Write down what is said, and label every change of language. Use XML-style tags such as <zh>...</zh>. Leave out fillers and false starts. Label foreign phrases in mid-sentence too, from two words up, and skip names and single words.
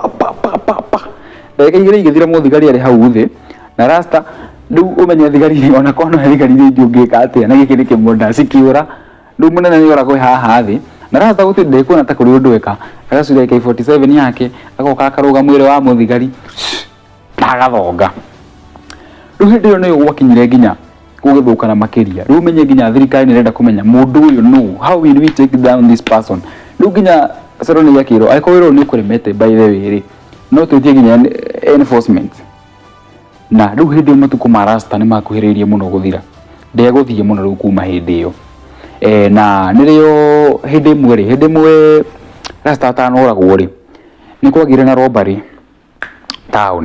<ki>pa ndagika igiri igithira muthigari ari hau thi na Rasta riu umenye thigari ona kono thigari ri ngika atia na giki ni kimonda cikiura riu munene ni ora kwi haha thi na Rasta guti ndekuona ta kuri undu eka agacuria AK47 yake agoka akaruga mwiri wa muthigari agathonga. Riu hindi iyo niyo gwakinyire ginya gugithukana makiria. Riu menye ginya thirikari ni renda kumenya mundu uyu no</ki> <en>how will we take down this person.</en> <ki>Riu ginya Serona yakiro aikoirwo ni kuremete</ki> <en>by the way</en> <ki>ri no tutie ginya enforcement. Na riu hindi matuko ma Rasta ni makuhiririe muno guthira ndeguthie muno riu kuma hindi iyo. Na nirio hindi imwe Rasta atanoragwo ri ni kwagire na robbery town.</ki>